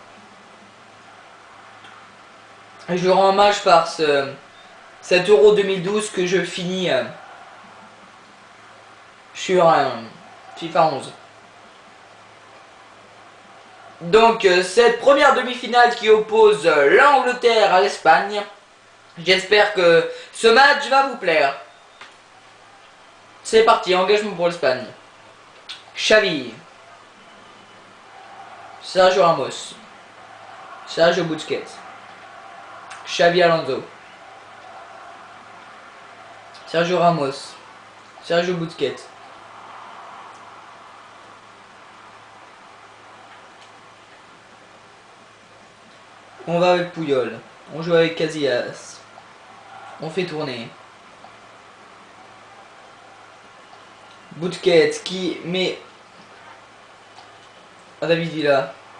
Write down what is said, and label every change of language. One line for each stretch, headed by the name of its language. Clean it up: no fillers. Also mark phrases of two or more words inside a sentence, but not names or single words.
French: Et je lui rends hommage par cet Euro 2012 que je finis sur FIFA 11. Donc cette première demi-finale qui oppose l'Angleterre à l'Espagne, j'espère que ce match va vous plaire. C'est parti, engagement pour l'Espagne. Xavi, Sergio Ramos, Sergio Busquets, Xavi Alonso, Sergio Ramos, Sergio Busquets, on va avec Puyol, on joue avec Casillas, on fait tourner. Busquets qui met David Villa.